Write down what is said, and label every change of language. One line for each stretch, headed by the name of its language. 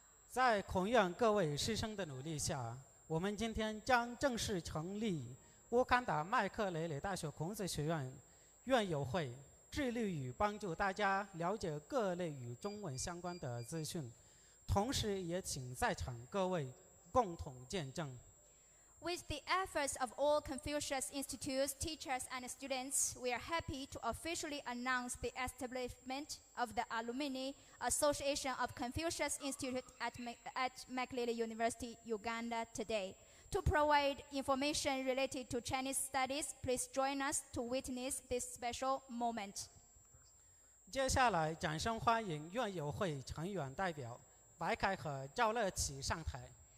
Chinese: 在孔院各位师生的努力下，我们今天将正式成立乌干达麦克雷雷大学孔子学院院友会，致力于帮助大家了解各类与中文相关的资讯，同时也请在场各位共同见证。
English: With the efforts of all Confucius Institute's teachers and students, we are happy to officially announce the establishment of the Alumni Association of Confucius Institute at Makerere University, Uganda today. To provide information related to Chinese studies, please join us to witness this special moment.
Chinese: 接下来，掌声欢迎院友会成员代表白凯和赵乐琪上台。